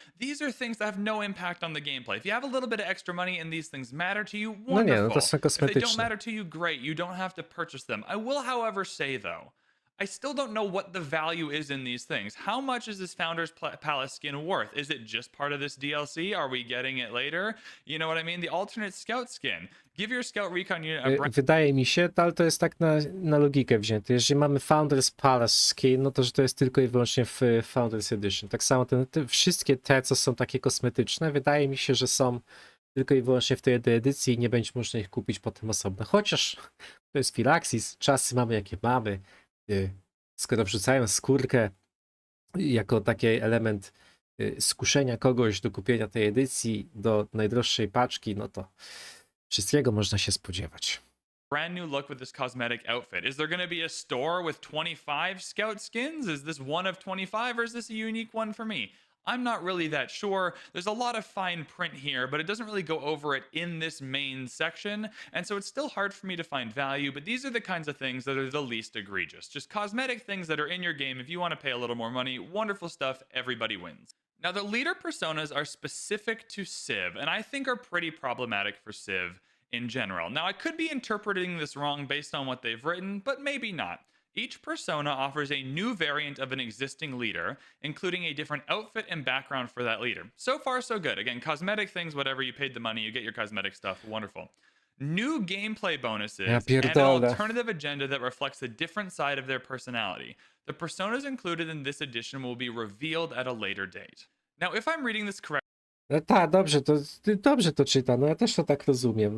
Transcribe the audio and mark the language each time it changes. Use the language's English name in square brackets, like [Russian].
[English] These are things that have no impact on the gameplay. If you have a little bit of extra money and these things matter to you, wonderful. [Polish] No nie, no to są [English] If they don't [Polish] kosmetyczne. [English] matter to you, great. You don't have to purchase them. I will, however, say though, I still don't know what the value is in these things. How much is this Founder's Palace skin worth? Is it just part of this DLC? Are we getting it later? You know what I mean? The alternate Scout skin. Give your Scout Recon unit a brand. [Polish] Wydaje mi się, ale to jest tak na logikę wzięte. Jeżeli mamy Founders Palace skin, no to że to jest tylko i wyłącznie w Founders Edition. Tak samo wszystkie te, co są takie kosmetyczne, wydaje mi się, że są tylko i wyłącznie w tej edycji i nie będzie można ich kupić potem osobno. Chociaż to jest Firaxis, czasy mamy jakie mamy. Skoro wrzucają skórkę jako taki element skuszenia kogoś do kupienia tej edycji do najdroższej paczki, no to wszystkiego można się spodziewać. [English] Brand new look with this cosmetic outfit. Is there going to be a store with 25 Scout skins? Is this one of 25 or is this a unique one for me? I'm not really that sure. There's a lot of fine print here, but it doesn't really go over it in this main section. And so it's still hard for me to find value, but these are the kinds of things that are the least egregious. Just cosmetic things that are in your game. If you want to pay a little more money, wonderful stuff. Everybody wins. Now, the leader personas are specific to Civ, and I think are pretty problematic for Civ in general. Now, I could be interpreting this wrong based on what they've written, but maybe not. Each persona offers a new variant of an existing leader, including a different outfit and background for that leader. So far, so good. Again, cosmetic things, whatever, you paid the money, you get your cosmetic stuff, wonderful. new gameplay bonuses, [Polish] Ja [English] and an [Polish] pierdolę. [English] alternative agenda that reflects a different side of their personality. The personas included in this edition will be revealed at a later date. Now, if I'm reading this correctly, [Polish] No tak, dobrze to czyta, no ja też to tak rozumiem.